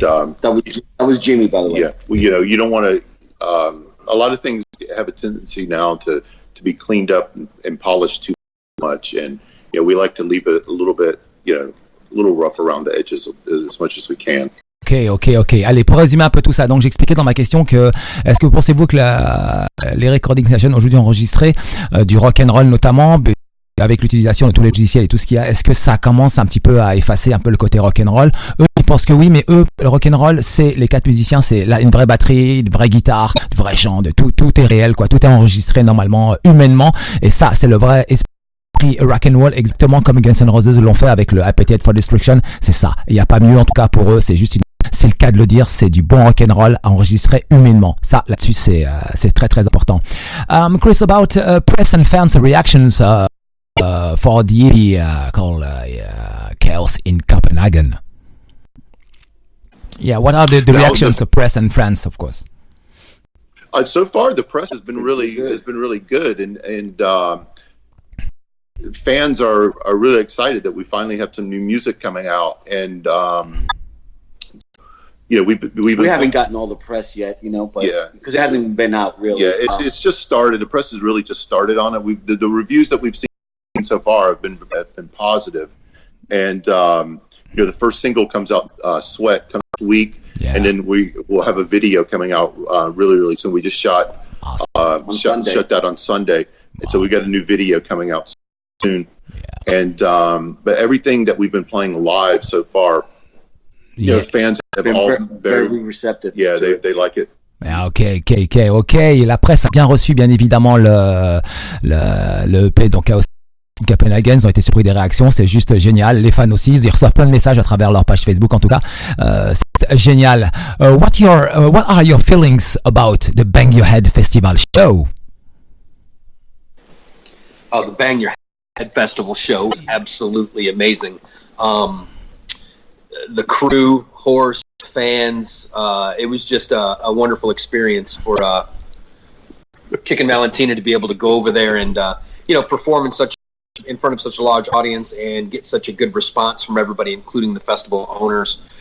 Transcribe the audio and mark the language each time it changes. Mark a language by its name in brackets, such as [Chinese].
[English] And that was Jimmy, by the way. Yeah. Well, you don't want to. A lot of things have a tendency now to be cleaned up and polished too much, and we like to leave it a little bit, a little rough around the edges as much as we can. Ok. [French] Allez, pour résumer un peu tout ça, donc j'expliquais dans ma question que est-ce que pensez-vous que les [English] recording sessions [French] aujourd'hui enregistrées du rock and roll notamment, avec l'utilisation de tous les logiciels et tout ce qu'il y a, est-ce que ça commence un petit peu à effacer un peu le côté rock'n'roll? Eux, ils pensent que oui, mais eux, le rock'n'roll, c'est les 4 musiciens, c'est là une vraie batterie, une vraie guitare, de vrais chants, tout est réel, quoi. Tout est enregistré normalement, humainement, et ça, c'est le vrai esprit rock'n'roll, exactement comme Guns N' Roses l'ont fait avec le Appetite for Destruction. C'est ça. Il n'y a pas mieux, en tout cas pour eux, c'est le cas de le dire, c'est du bon rock'n'roll enregistré humainement. Ça, là-dessus, c'est très très important. [English] Chris, about press and fans reactions for the EP called Chaos in Copenhagen. Yeah, what are the reactions of press and fans, of course? So far, the press has been really good, and fans are really excited that we finally have some new music coming out, and we haven't gotten all the press yet, but because it hasn't been out really. Yeah, it's just started. The press has really just started on it. The reviews that we've seen so far have been positive, and the first single comes out, Sweat, comes next week, and then we'll have a video coming out really soon. We just shot that on Sunday, and so we got a new video coming out soon. And but everything that we've been playing live so far, fans have been all very receptive. Yeah, they like it. Ok. [French] La presse a bien reçu, bien évidemment, le EP, donc Copenhagen, ils ont été surpris des réactions, c'est juste génial. Les fans aussi, ils reçoivent plein de messages à travers leur page Facebook, en tout cas. C'est génial. [English] What are your feelings about the Bang Your Head Festival show? Oh, the Bang Your Head Festival show was absolutely amazing. The crew, horse, fans, it was just a wonderful experience for Kickin Valentina to be able to go over there and perform in front of such a large audience and get such a good response from everybody, including the festival owners.